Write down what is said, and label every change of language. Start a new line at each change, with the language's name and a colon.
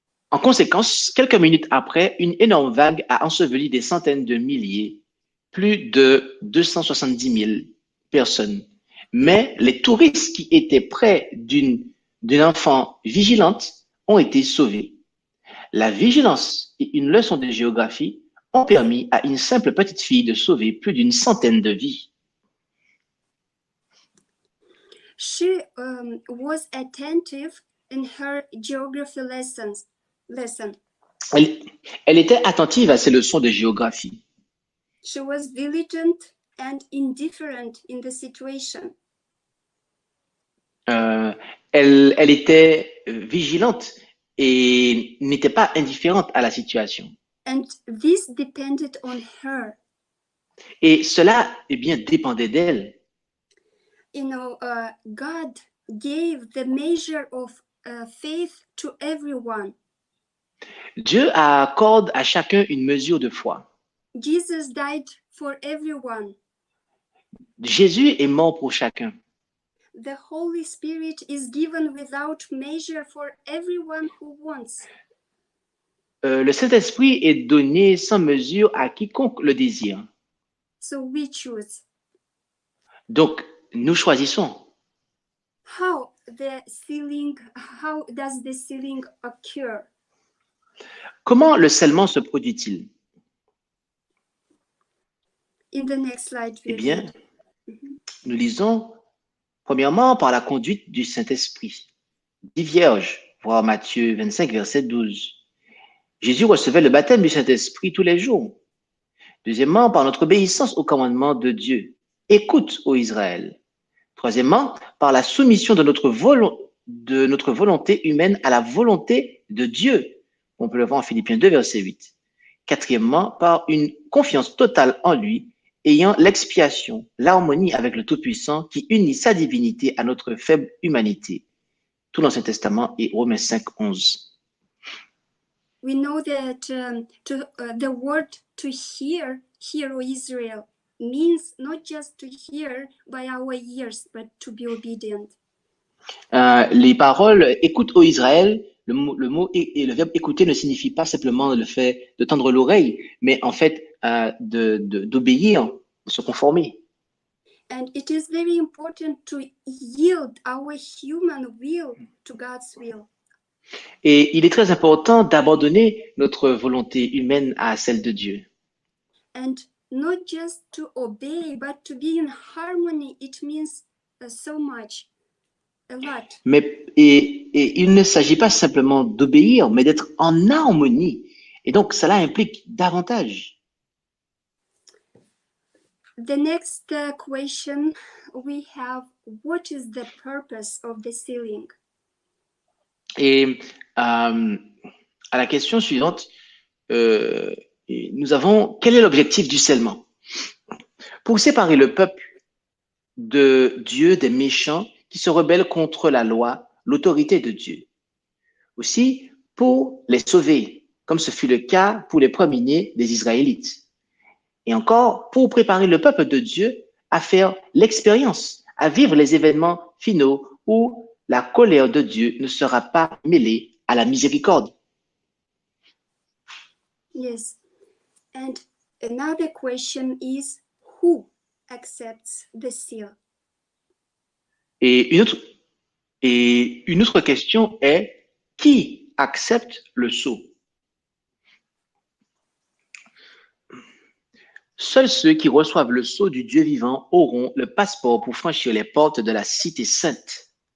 French: En conséquence, quelques minutes après, une énorme vague a enseveli des centaines de milliers, plus de 270 000 personnes. Mais les touristes qui étaient près d'une enfant vigilante ont été sauvés. La vigilance et une leçon de géographie ont permis à une simple petite fille de sauver plus d'une centaine de vies.
English: She was attentive in her geography lesson.
French: Elle était attentive à ses leçons de géographie.
English: She was diligent and indifferent in the situation.
French: Elle était vigilante et n'était pas indifférente à la situation.
English: And this depended on her.
French: Et cela, eh bien, dépendait d'elle.
English: You know, God gave the measure of faith to everyone.
French: Dieu accorde à chacun une mesure de foi.
English: Jesus died for everyone.
French: Jésus est mort pour chacun.
English: The Holy Spirit is given without measure for everyone who wants.
French: Le Saint-Esprit est donné sans mesure à quiconque le désire.
English: So we choose.
French: Donc, nous choisissons.
English: How does the sealing occur?
French: Comment le scellement se produit-il?
English: In the next slide,
French: Eh bien, nous lisons premièrement par la conduite du Saint-Esprit. 10 vierges, voir Matthieu 25, verset 12. Jésus recevait le baptême du Saint-Esprit tous les jours. Deuxièmement, par notre obéissance au commandement de Dieu. Écoute, ô Israël. Troisièmement, par la soumission de notre volonté humaine à la volonté de Dieu. On peut le voir en Philippiens 2, verset 8. Quatrièmement, par une confiance totale en lui, ayant l'expiation, l'harmonie avec le Tout-Puissant qui unit sa divinité à notre faible humanité. Tout l'Ancien Testament et Romains 5, 11.
English: We know that the word to hear, O Israel, means not just to hear by our ears, but to be obedient.
French: Les paroles écoute ô Israël, le mot et le verbe écouter ne signifie pas simplement le fait de tendre l'oreille, mais en fait d'obéir, de se conformer.
English: And it is very important to yield our human will to God's will.
French: Et il est très important d'abandonner notre volonté humaine à celle de Dieu.
English: And not just to obey, but to be in harmony. It means so much, a lot.
French: Mais et il ne s'agit pas simplement d'obéir, mais d'être en harmonie. Et donc, cela implique davantage.
English: The next question we have, what is the purpose of the sealing?
French: Et à la question suivante, nous avons, quel est l'objectif du scellement? Pour séparer le peuple de Dieu des méchants qui se rebellent contre la loi, l'autorité de Dieu. Aussi, pour les sauver, comme ce fut le cas pour les premiers-nés des Israélites. Et encore, pour préparer le peuple de Dieu à faire l'expérience, à vivre les événements finaux où la colère de Dieu ne sera pas mêlée à la miséricorde.
English: Yes. And another question is, who accepts the seal?
French: Et une autre question est, qui accepte le sceau? Seuls ceux qui reçoivent le sceau du Dieu vivant auront le passeport pour franchir les portes de la cité sainte.